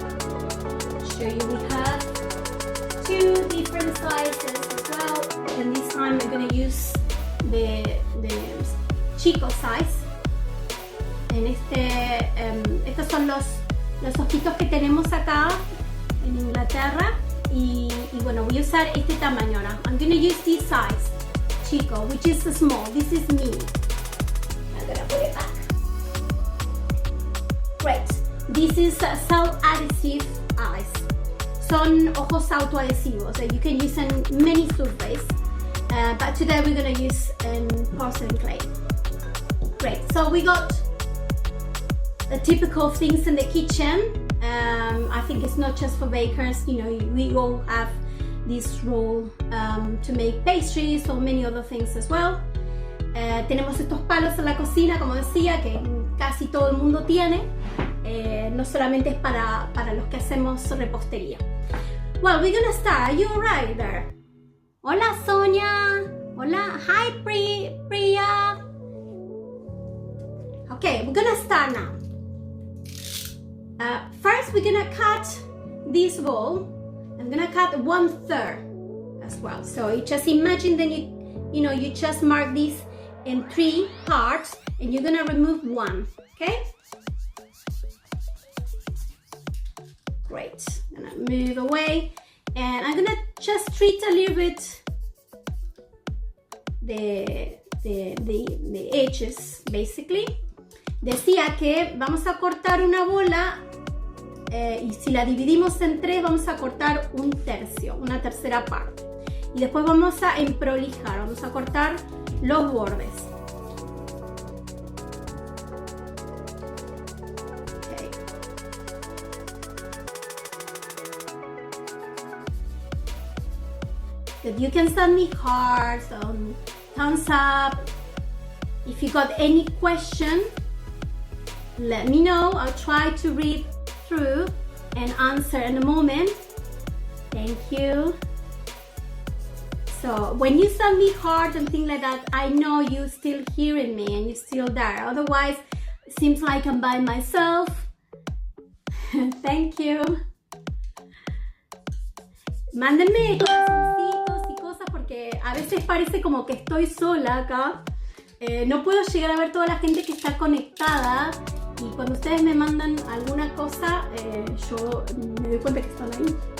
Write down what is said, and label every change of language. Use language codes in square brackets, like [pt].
[en] I'll show you, we have two different sizes as well, and this time we're going to use the chico size. [es] En estos son los ojitos que tenemos acá en Inglaterra, y bueno, voy a usar este tamaño ahora. [en] I'm going to use this size, chico, which is small. This is me. I'm going to put it back. Great. This is self-adhesive eyes. [es] Son ojos autoadhesivos [en] that you can use in many surfaces, but today we're going to use porcelain clay. Great, so we got the typical things in the kitchen. I think it's not just for bakers, you know, we all have this role to make pastries or many other things as well. [es] Tenemos estos palos en la cocina, como decía, que casi todo el mundo tiene. No solamente es para los que hacemos repostería. [en] Well, we're gonna start. Are you alright there? Hola, Sonia. Hola. Hi, Priya. Okay, we're gonna start now. First, we're gonna cut this ball. I'm gonna cut 1/3 as well. So you just imagine that you just mark this in 3 parts, and you're gonna remove 1. Okay. Great. I'm gonna move away, and I'm gonna just treat a little bit the the edges, basically. [es] Decía que vamos a cortar una bola y si la dividimos en 3 vamos a cortar un tercio, una tercera parte. Y después vamos a emprolijar, vamos a cortar los bordes. [en] Okay. Good. You can send me hearts, thumbs up. If you got any question, let me know. I'll try to read through and answer in a moment. Thank you. So when you send me hearts and things like that, I know you're still hearing me and you're still there. Otherwise, it seems like I'm by myself. Thank you. [es] Mándenme corazoncitos y cosas porque a veces parece como que estoy sola acá. No puedo llegar a ver toda la gente que está conectada. Y cuando ustedes me mandan alguna cosa, yo me doy cuenta que están ahí.